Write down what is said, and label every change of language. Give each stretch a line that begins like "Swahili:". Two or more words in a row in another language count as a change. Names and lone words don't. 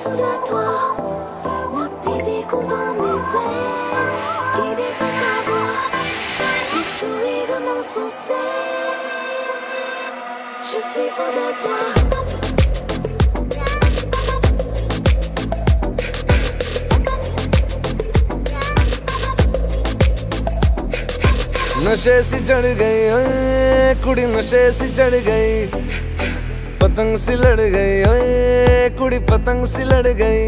French: de toi. Le désir coule dans mes veines, guidé par ta voix. Le sourire de mon sensé, je suis fou de toi.
Punjabi: ਨਸ਼ੇ ਸੀ ਚੜ੍ਹ ਗਈ ਓਏ ਕੁੜੀ, ਨਸ਼ੇ ਸੀ ਚੜ੍ਹ ਗਈ, ਪਤੰਗ ਸੀ ਲੜ ਗਈ ਓਏ ਕੁੜੀ, ਪਤੰਗ ਸੀ ਲੜ ਗਈ।